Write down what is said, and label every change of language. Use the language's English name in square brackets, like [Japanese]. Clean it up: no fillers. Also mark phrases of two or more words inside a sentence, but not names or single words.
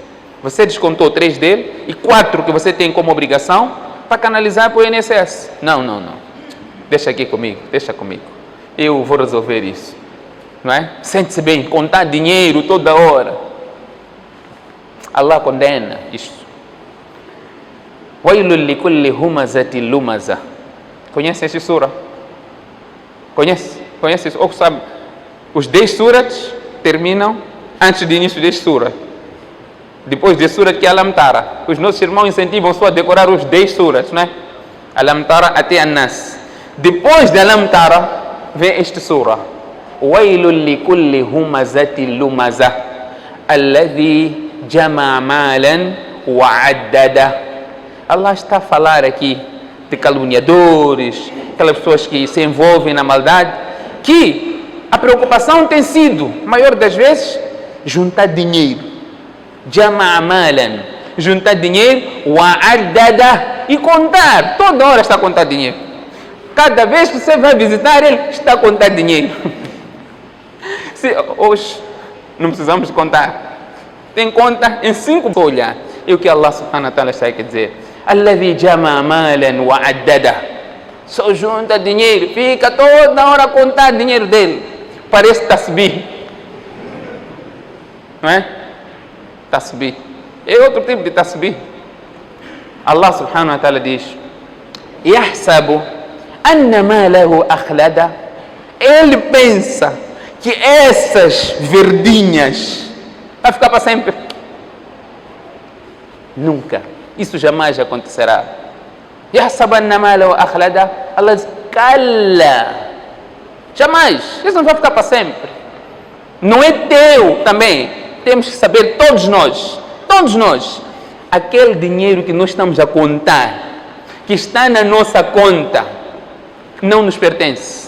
[Portuguese] Você descontou 3 dele e 4 que você tem como obrigação para canalizar para o INSS. Não. Deixa aqui comigo, deixa comigo. Eu vou resolver isso. Não é? Sente-se bem, contar dinheiro toda hora. Allah condena isto. [Arabic] ويل لكل همزة لمزة. [Portuguese] Conhece essa sura? Conhece isso? Ou sabe? Os 10 suras terminam antes do início deste sura. Depois de sura que é Alam Tara. Os nossos irmãos incentivam só a decorar os 10 suras, não é? Alam Tara até An-Nas. Depois de Alam Tara vem esta sura. [Arabic] ويل لكل همزة لمزة الذي جمع مالا وعدده. [Portuguese] Allah está a falar aqui de caluniadores, aquelas pessoas que se envolvem na maldade, que a preocupação tem sido, maior das vezes, juntar dinheiro. [Arabic] جمع مالا, [Portuguese] juntar dinheiro, [Arabic] وعدده, [Portuguese] e contar, toda hora está a contar dinheiro. Cada vez que você vai visitar ele, está a contar dinheiro. Hoje não precisamos contar. Tem conta em 5 olhar. E o que [Arabic] الله سبحانه وتعالى [Portuguese] está a dizer? [Arabic] الذي جمع مالا وعدده. [Portuguese] Só junta dinheiro, fica toda hora a contar dinheiro dele. Parece tasbih. Não é? Tasbih. É outro tipo de tasbih. [Arabic] الله سبحانه وتعالى [Portuguese] diz: [Arabic] يحسب أن ماله أخلده. [Portuguese] Ele pensa que essas verdinhas vai ficar para sempre. Nunca. Isso jamais acontecerá. [Arabic] يحسب أن ماله أخلده. [Portuguese] Allah diz: Cala. Jamais. Isso não vai ficar para sempre. Não é teu também. Temos que saber, todos nós, aquele dinheiro que nós estamos a contar, que está na nossa conta, não nos pertence.